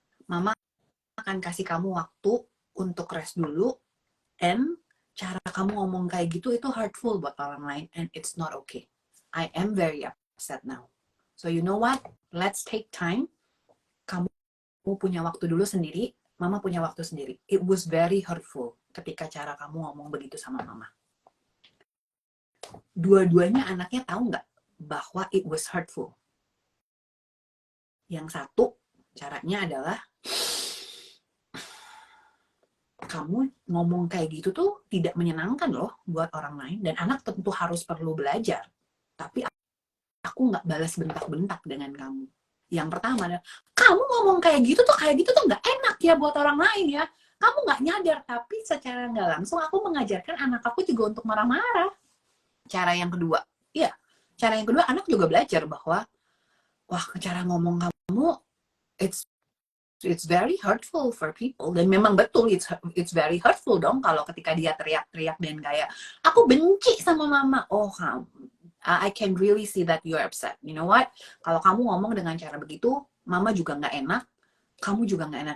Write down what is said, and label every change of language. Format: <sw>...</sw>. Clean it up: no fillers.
<id>Mama akan kasih kamu waktu untuk</id> <en>rest</en> <id>dulu,</id> <en>and</en> <id>cara kamu ngomong kayak gitu itu</id> <en>hurtful</en> <id>buat orang lain,</id> <en>and it's not okay. I am very upset. upset now. So you know what? Let's take time.</en> <id>Kamu punya waktu dulu sendiri, mama punya waktu sendiri.</id> <en>It was very hurtful</en> <id>ketika cara kamu ngomong begitu sama mama. Dua-duanya anaknya tahu nggak bahwa</id> <en>it was hurtful.</en> <id>Yang satu, caranya adalah kamu ngomong kayak gitu tuh tidak menyenangkan loh buat orang lain. Dan anak tentu harus perlu belajar. Tapi aku nggak balas bentak-bentak dengan kamu. Yang pertama adalah, kamu ngomong kayak gitu tuh nggak enak ya buat orang lain ya. Kamu nggak nyadar, tapi secara nggak langsung aku mengajarkan anak aku juga untuk marah-marah. Cara yang kedua, anak juga belajar bahwa, wah, cara ngomong kamu,</id> <en>it's very hurtful for people.</en> <id>Dan memang betul,</id> <en>it's very hurtful</en> <id>dong kalau ketika dia teriak-teriak dan kayak, aku benci sama mama.</id> <en>Oh, I can really see that you're upset. You know what?</en> <id>Kalau kamu ngomong dengan cara begitu, mama juga nggak enak, kamu juga nggak enak.</id>